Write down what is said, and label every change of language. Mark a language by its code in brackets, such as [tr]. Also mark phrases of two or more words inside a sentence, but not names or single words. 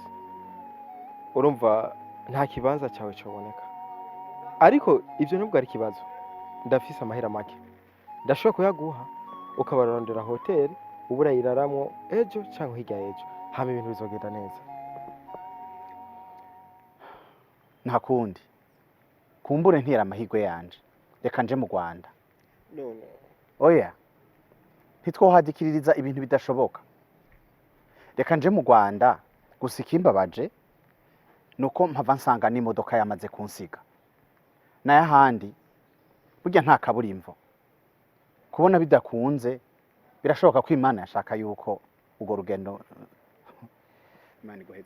[rn] Urumva nta kibanza cyawe cyoboneka, ariko ivyo nubwo ari kibazo, ndafise amahera make, ndashobora kuyaguha ukabarondera hotel uburayiraramwo ejo cyangwa hirya ejo, hama ibintu bizogenda neza. Nta kundi kumbure ntira amahigwe yanje, reka nje mu Rwanda. No. Oya, ntitwohadikiririza ibintu bidashoboka. Reka nje mu Rwanda gusa ikimbabaje nuko mpava nsanga n'imodoka yamaze kunsiga naye ahandi burya nta kaburimbo kubona bidakunze birashoboka ko Imana yashaka yuko ugo rugendo Imana iguheze